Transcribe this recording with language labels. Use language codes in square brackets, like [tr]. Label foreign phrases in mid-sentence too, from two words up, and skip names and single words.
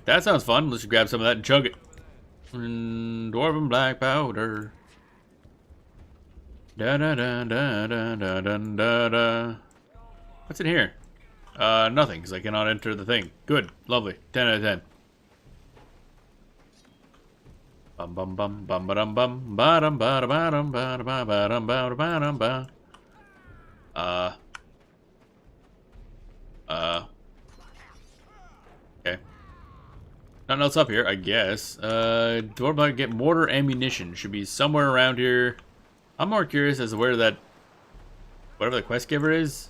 [en] That sounds fun. Let's just grab some of that and chug it. Dwarven black powder. Da da da da da da da da da. What's in here? Nothing, because I cannot enter the thing. Good, lovely. 10 out of 10. Bum bum bum bum ba dum bum ba dum ba da ba dum ba da ba ba dum ba da ba dum ba. Okay. Nothing else up here, I guess. Do I get mortar ammunition? Should be somewhere around here. I'm more curious as to where that, whatever the quest giver is.